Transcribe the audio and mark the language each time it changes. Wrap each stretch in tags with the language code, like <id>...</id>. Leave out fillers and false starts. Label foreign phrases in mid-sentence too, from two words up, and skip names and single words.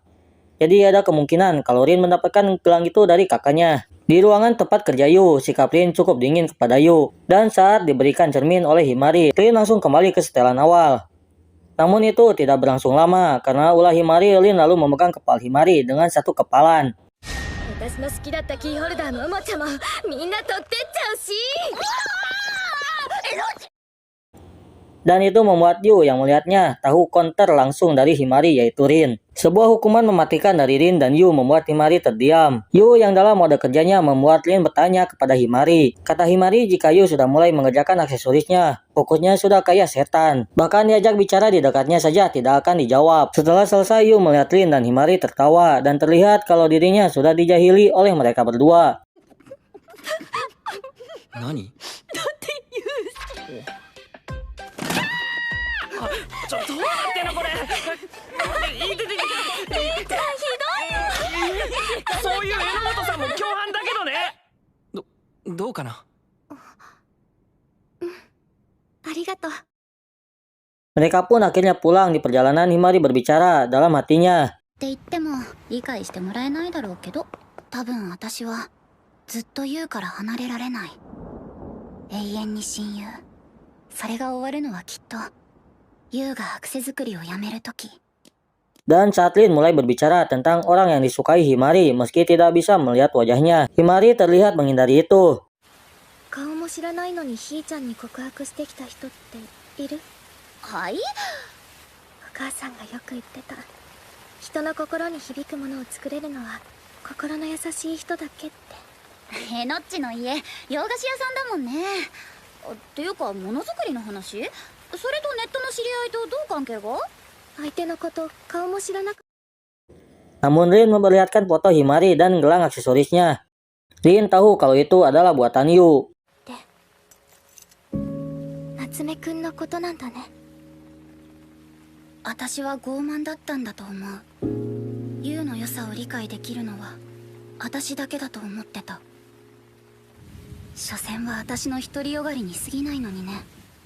<id>Jadi ada kemungkinan kalau Rin mendapatkan gelang itu dari kakaknya. Di ruangan tempat kerja Yu, sikap Rin cukup dingin kepada Yu. Dan saat diberikan cermin oleh Himari, Rin langsung kembali ke setelan awal. Namun itu tidak berlangsung lama, karena ulah Himari, Rin lalu memegang kepala Himari dengan satu kepalan.</id> <ja>私の好きだったキーホルダーのおもちゃもみんな取ってっちゃうし。</ja> <id>Dan itu membuat Yu yang melihatnya tahu counter langsung dari Himari yaitu Rin. Sebuah hukuman mematikan dari Rin dan Yu membuat Himari terdiam. Yu yang dalam mode kerjanya membuat Rin bertanya kepada Himari. Kata Himari jika Yu sudah mulai mengerjakan aksesorisnya, fokusnya sudah kayak setan. Bahkan diajak bicara di dekatnya saja tidak akan dijawab. Setelah selesai Yu melihat Rin dan Himari tertawa dan terlihat kalau dirinya sudah dijahili oleh mereka berdua.</id> <ja>何？ちょっとどうなってんのこれ。いててて。ひどい。そういう榎本さんも共犯だけどね。どうかな。ありがとう。</ja> <id>Mereka pun akhirnya pulang. Di perjalanan Himari berbicara dalam hatinya.</id> <ja>って言っても理解してもらえないだろうけど、多分私はずっとユウから離れられない。永遠に親友。それが終わるのはきっとユウがアクセ作りをやめるとき。</ja> <id>Dan saat Rin mulai berbicara tentang orang yang disukai Himari meski tidak bisa melihat wajahnya, Himari terlihat menghindari itu.</id> <ja>顔も知らないのにひーちゃんに告白してきた人っている？はい？お母さんがよく言ってた。人の心に響くものを作れるのは心の優しい人だけって。へのっちの家洋菓子屋さんだもんね。っていうかものづくりの話？それとネットの知り合いとどう関係が？相手のこと顔も知らなかっ</ja> <id>Namun Rin memperlihatkan foto Himari dan gelang aksesorisnya. Rin tahu kalau itu adalah buatan Yu.</id> <ja>た。夏目くんのことなんだね。私は傲慢だったんだと思う。ユウの良さを理解できるのは私だけだと思ってた。所詮は私の独りよがりに過ぎないのにね。</ja>